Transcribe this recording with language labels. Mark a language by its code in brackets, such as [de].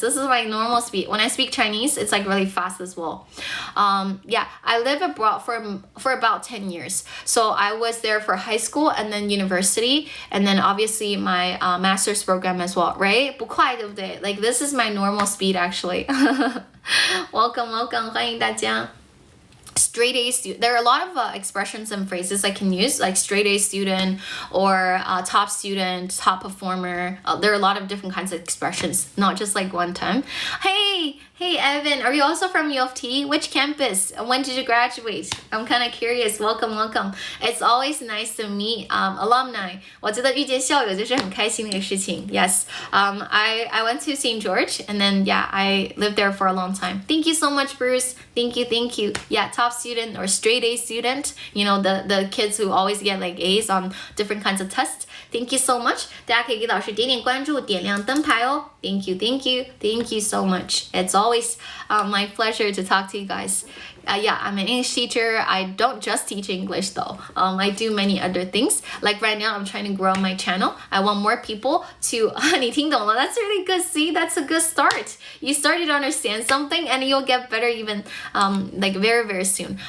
[en] This is my normal speed. When I speak Chinese, it's like really fast as well. I lived abroad for about 10 years. So I was there for high school and then university and then obviously my master's program as well, right? [zh] 不快对不对? [en] Like this is my normal speed actually. welcome, [zh] 欢迎大家。 [en] Straight A student. There are a lot of expressions and phrases I can use, like straight A student or top student, top performer. There are a lot of different kinds of expressions, not just like one time. Hey, Evan, are you also from U of T? Which campus? When did you graduate? I'm kind of curious. Welcome. It's always nice to meet alumni. [zh] 我觉得遇见校友就是很开心的一个事情. [en] Yes. I went to St. George and then I lived there for a long time. Thank you so much, Bruce. Thank you. Yeah, top student or straight A student. The kids who always get like A's on different kinds of tests. Thank you so much. [zh] 大家可以给老师点点关注，点亮灯牌哦。 [en] Thank you so much. It's always my pleasure to talk to you guys. I'm an English teacher. I don't just teach English though. I do many other things. Like right now, I'm trying to grow my channel. I want more people to [zh] 你听懂了? [en] That's really good. See, that's a good start. You started to understand something and you'll get better even like very, very soon.